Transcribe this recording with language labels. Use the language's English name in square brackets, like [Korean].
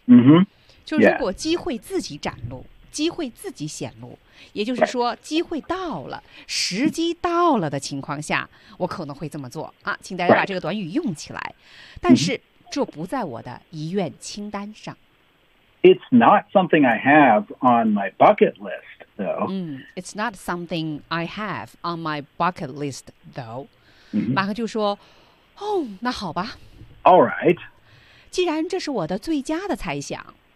[Chinese] Mm-hmm. 就如果机会自己展露。 Yeah. 机会自己显露，也就是说，机会到了，时机到了的情况下，我可能会这么做啊，请大家把这个短语用起来。但是这不在我的遗愿清单上。 [English] It's not something I have on my bucket list, though. It's not something I have on my bucket list, though. [Chinese] 马克就说：“哦，那好吧。 [English] All right. [Chinese] 既然这是我的最佳的猜想。”